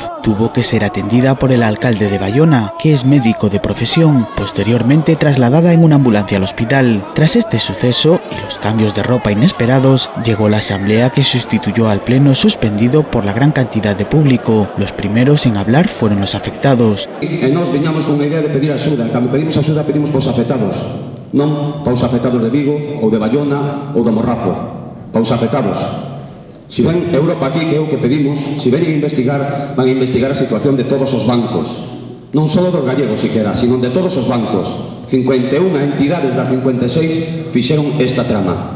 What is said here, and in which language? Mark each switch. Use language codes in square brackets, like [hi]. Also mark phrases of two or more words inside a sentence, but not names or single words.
[es] Tuvo que ser atendida por el alcalde de Bayona, que es médico de profesión, posteriormente trasladada en una ambulancia al hospital. Tras este suceso y los cambios de ropa inesperados, llegó la asamblea que sustituyó al pleno suspendido por la gran cantidad de público. Los primeros en hablar fueron los afectados. [gl] Nos viñamos con a idea de pedir axuda. Cando pedimos axuda, pedimos pos afectados. Non paus afectados de Vigo, ou de Bayona, ou do Morrazo. Paus afectados. Si ven Europa aquí, que é o que pedimos, si ven a investigar, van a investigar a situación de todos os bancos. Non só dos gallegos, siquera, sino de todos os bancos. 51 entidades das 56 fixeron esta trama.